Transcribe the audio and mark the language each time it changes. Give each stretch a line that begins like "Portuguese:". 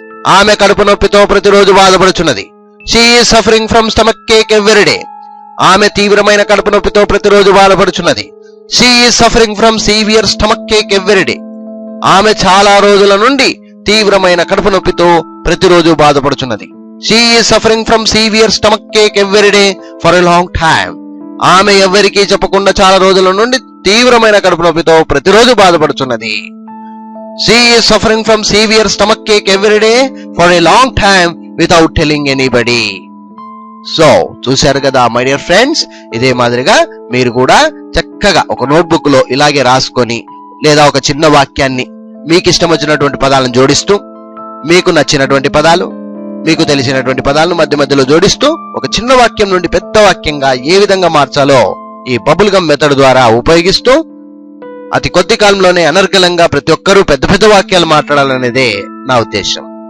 Telugu: ఆమె కడుపు నొప్పితో ప్రతిరోజు బాధపడుచున్నది.
English: She is suffering from stomach ache every day.
Telugu: ఆమె తీవ్రమైన కడుపు నొప్పితో ప్రతిరోజు బాధపడుచున్నది.
English: She is suffering from severe stomach ache every day.
Telugu: ఆమె చాలా రోజుల నుండి తీవ్రమైన కడుపు నొప్పితో ప్రతిరోజు బాధపడుచున్నది.
English: She is suffering from severe stomach ache every day for a long time.
Telugu: ఆమె ఎవ్వరికీ చెప్పకుండా చాలా రోజుల నుండి తీవ్రమైన కడుపు నొప్పితో ప్రతిరోజు బాధపడుతున్నది.
English: She is suffering from severe stomach ache every day for a long time without telling anybody.
Telugu: So చూశారు కదా
English: My dear friends.
Telugu: ఇదే మాదిరిగా మీరు కూడా చక్కగా ఒక నోట్బుక్ లో ఇలాగే రాసుకొని, లేదా ఒక చిన్న వాక్యాన్ని మీకు ఇష్టం వచ్చినటువంటి పదాలను జోడిస్తూ, మీకు నచ్చినటువంటి పదాలు, మీకు తెలిసినటువంటి పదాలను మధ్య మధ్యలో జోడిస్తూ ఒక చిన్న వాక్యం నుండి పెద్ద వాక్యంగా ఏ విధంగా మార్చాలో ఈ బబుల్ గమ్ మెథడ్ ద్వారా ఉపయోగిస్తూ అతి కొద్ది కాలంలోనే అనర్గళంగా ప్రతి ఒక్కరూ పెద్ద పెద్ద వాక్యాలు మాట్లాడాలనేదే నా ఉద్దేశం.